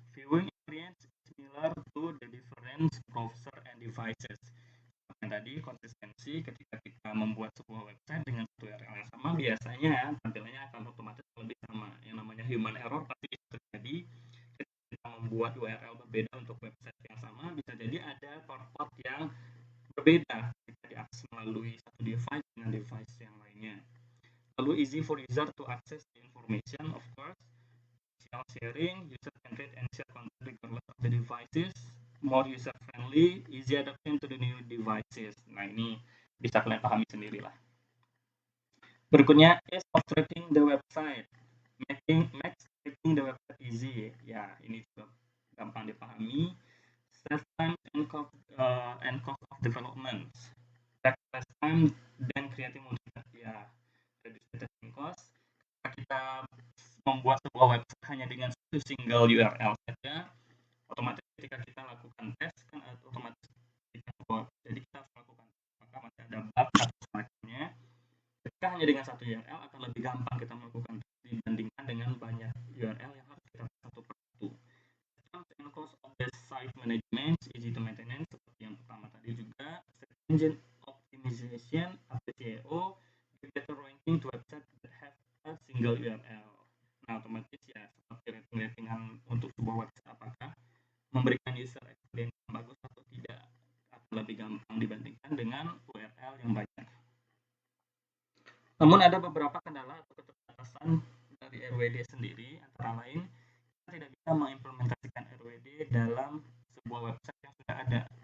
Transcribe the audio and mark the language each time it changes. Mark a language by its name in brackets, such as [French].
[English] Viewing experience is similar to the different browser and devices. [Indonesian] Yang tadi, konsistensi ketika kita membuat sebuah website dengan satu URL yang sama, biasanya tampilannya akan otomatis lebih sama. Yang namanya human error pasti terjadi ketika kita membuat URL berbeda untuk website yang sama, bisa jadi ada part-part yang berbeda ketika diakses melalui satu device dengan device yang lainnya. Lalu [English] easy for user to access the information, of course. Sharing, user can read and share content regardless of the devices. More user friendly, easy adaptation to the new devices. [Indonesian] Nah, ini bisa kalian pahami sendirilah. Berikutnya, [English] ease of tracking the website. Makes tracking the website easy. [Indonesian] Ya, ini juga gampang dipahami. [English] Save time and cost of development. Take less time than creating multiple. [Indonesian] Ya, [English] reduce the testing cost. [Indonesian] Kita membuat sebuah website hanya dengan satu single URL saja, otomatis ketika kita lakukan tes kan otomatis jadi kita harus lakukan maka masih ada bug atau semacamnya. Ketika hanya dengan satu URL akan lebih gampang kita melakukan tes dibandingkan dengan banyak URL yang harus kita satu persatu. [English] And cost of the site management, easy to maintenance [Indonesian] seperti yang pertama tadi juga. [English] Engine optimization, SEO, better ranking to website that have a single URL. [Indonesian] Nah, otomatis ya seperti rating-ratingan untuk sebuah website apakah memberikan user experience yang bagus atau tidak akan lebih gampang dibandingkan dengan URL yang banyak. Namun ada beberapa kendala atau keterbatasan dari RWD sendiri, antara lain kita tidak bisa mengimplementasikan RWD dalam sebuah website yang sudah ada.